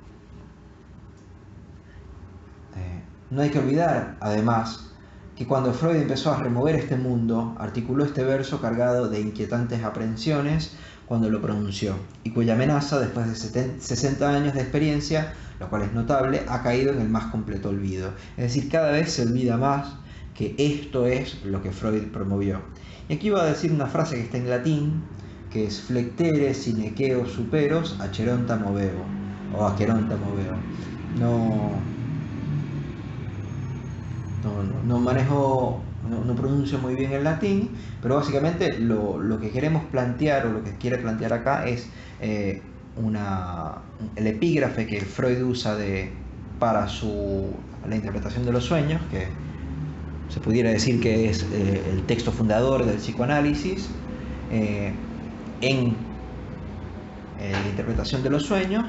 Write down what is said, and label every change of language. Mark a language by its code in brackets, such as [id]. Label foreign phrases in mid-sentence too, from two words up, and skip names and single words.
[es] No hay que olvidar, además, que cuando Freud empezó a remover este mundo, articuló este verso cargado de inquietantes aprehensiones cuando lo pronunció, y cuya amenaza, después de 60 años de experiencia, lo cual es notable, ha caído en el más completo olvido. Es decir, cada vez se olvida más que esto es lo que Freud promovió. Y aquí iba a decir una frase que está en latín, que es [la] flectere sine queo superos acheronta moveo, [es] o [la] aqueronta moveo. [es] No manejo, no pronuncio muy bien el latín, pero básicamente lo que queremos plantear, o lo que quiere plantear acá, es el epígrafe que Freud usa para la interpretación de los sueños, que se pudiera decir que es el texto fundador del psicoanálisis, en la interpretación de los sueños.